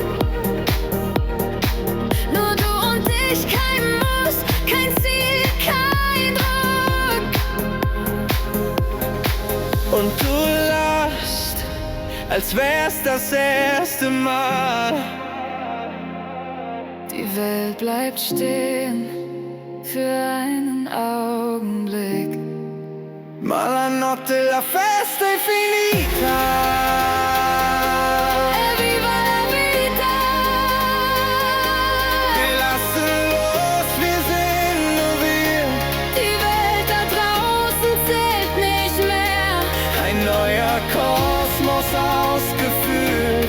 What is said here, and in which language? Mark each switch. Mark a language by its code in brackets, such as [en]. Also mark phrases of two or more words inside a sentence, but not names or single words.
[de] Nur du und ich, kein Muss, kein Ziel, kein Druck. Und du lachst, als wär's das erste Mal. Die Welt bleibt stehen für einen Augenblick. [it] Ma la notte, la festa è finita. E viva la vita! [de] Wir lassen los, wir sind nur wir. Die Welt da draußen zählt nicht mehr. Ein neuer Kosmos aus Gefühl.